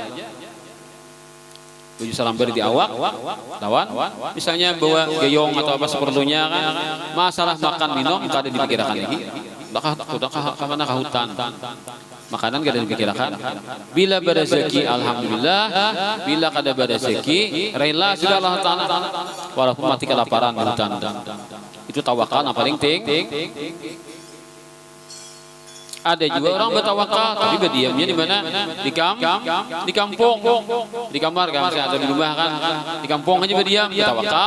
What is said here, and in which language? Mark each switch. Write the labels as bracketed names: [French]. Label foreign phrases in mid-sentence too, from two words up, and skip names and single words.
[Banjar] Baju salambar di awak, lawan misalnya bawa geyong atau apa seperlunya kan. Masalah makan minum kada dipikirkan lagi. Bakal kemana ke hutan. Makanan kada dipikirkan. Bila berrezeki alhamdulillah, bila kada berrezeki rela sudah Allah Ta'ala walaupun mati kelaparan di hutan. [Indonesian] Itu tawakal yang paling tinggi. Ada juga orang bertawakal tapi berdiamnya di mana? Di kampung, di kamar kan, atau di rumah kan, di kampung aja berdiam, bertawakal.